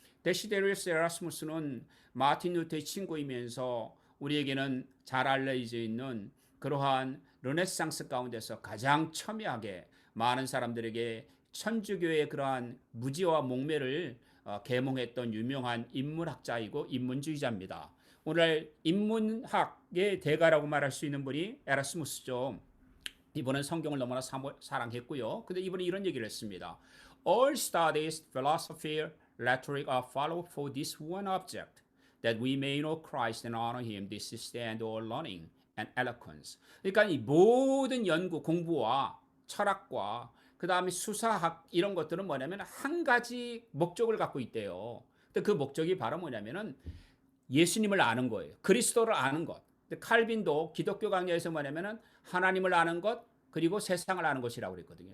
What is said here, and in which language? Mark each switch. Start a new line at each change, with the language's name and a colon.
Korean: 데시데리우스 에라스무스는 마틴 루터의 친구이면서 우리에게는 잘 알려져 있는 그러한 르네상스 가운데서 가장 첨예하게 많은 사람들에게 천주교의 그러한 무지와 목매를 계몽했던 유명한 인문학자이고 인문주의자입니다. 오늘 인문학의 대가라고 말할 수 있는 분이 에라스무스죠. 이분은 성경을 너무나 사랑했고요. 근데 이분이 이런 얘기를 했습니다.
English: All studies, philosophy, rhetoric are followed for this one object, that we may know Christ and honor Him. This is the end of all learning and eloquence.
Korean: 그러니까 이 모든 연구, 공부와 철학과 그 다음에 수사학 이런 것들은 뭐냐면 한 가지 목적을 갖고 있대요. 근데 그 목적이 바로 뭐냐면은 예수님을 아는 거예요. 그리스도를 아는 것. 근데 칼빈도 기독교 강야에서 뭐냐면은 하나님을 아는 것 그리고 세상을 아는 것이라고 그랬거든요.